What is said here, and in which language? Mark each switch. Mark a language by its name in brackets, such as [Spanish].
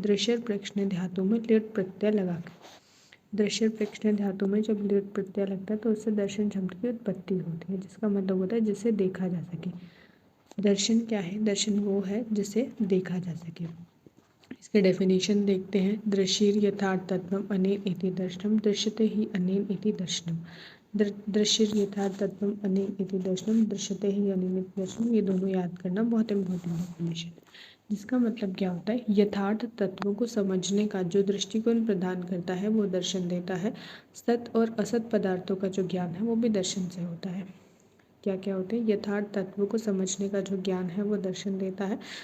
[Hindi] दृश्य प्रश्न धातु में लिट प्रत्यय लगाकर। दृश्य प्रश्न धातु में जब लिट प्रत्यय लगता है तो उससे दर्शन शब्द की उत्पत्ति होती है, जिसका मतलब होता है जिसे देखा जा सके। दर्शन क्या है? दर्शन वो है जिसे देखा जा सके। इसके डेफिनेशन देखते हैं। [Sanskrit] दृश्येर यथार्थ तत्वम अनेन इति दर्शनम, दृश्यते ही अनेन इति दर्शनम। दृश्येर यथार्थ तत्वम अनेन इति दर्शनम, दृश्यते ही अनेन इति दर्शनम। [Hindi] ये दोनों याद करना बहुत इंपॉर्टेंट डेफिनेशन है, जिसका मतलब क्या होता है? यथार्थ तत्वों को समझने का जो दृष्टिकोण प्रदान करता है वो दर्शन देता है। सत और असत पदार्थों का जो ज्ञान है वो भी दर्शन से होता है। क्या क्या होते हैं? यथार्थ तत्वों को समझने का जो ज्ञान है वो दर्शन देता है।